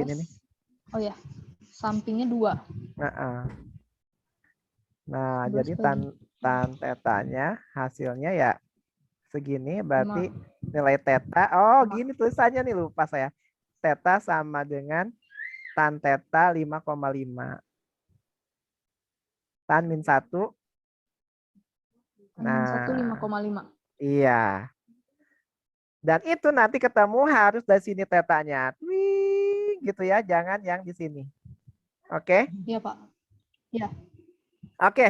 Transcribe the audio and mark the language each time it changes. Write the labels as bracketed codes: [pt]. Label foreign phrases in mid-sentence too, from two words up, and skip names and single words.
[id] Begini nih. Oh ya, sampingnya 2. Nah, jadi tan tetanya hasilnya ya segini, berarti nilai teta. Oh, gini tulisannya nih, lupa saya. Teta sama dengan tan teta 5,5. Tan min 1. Nah, 5,5. Iya. Dan itu nanti ketemu harus dari sini tetanya. Wih, gitu ya, jangan yang di sini. Oke? Iya, Pak. Iya. Oke.